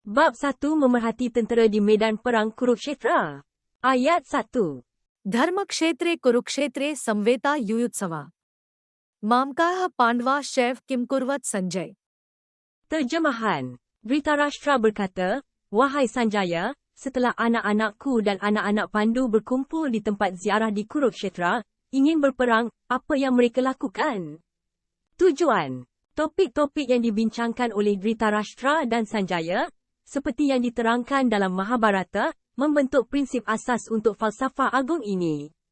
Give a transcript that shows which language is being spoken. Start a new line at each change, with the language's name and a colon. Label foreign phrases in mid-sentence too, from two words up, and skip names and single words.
Malay: Bab 1 Memerhati tentera di medan perang Kurukshetra. Ayat 1.
Sanskrit: धर्मक्षेत्रे कुरुक्षेत्रे संवेता युयुत्सवा मामकाः पांडवा शैव किमकुर्वत संजय।
Malay: Terjemahan. Dhritarashtra berkata, "Wahai Sanjaya, setelah anak-anakku dan anak-anak Pandu berkumpul di tempat ziarah di Kurukshetra, ingin berperang, apa yang mereka lakukan?" Tujuan. Topik-topik yang dibincangkan oleh Dhritarashtra dan Sanjaya, seperti yang diterangkan dalam Mahabharata, membentuk prinsip asas untuk falsafah agung ini.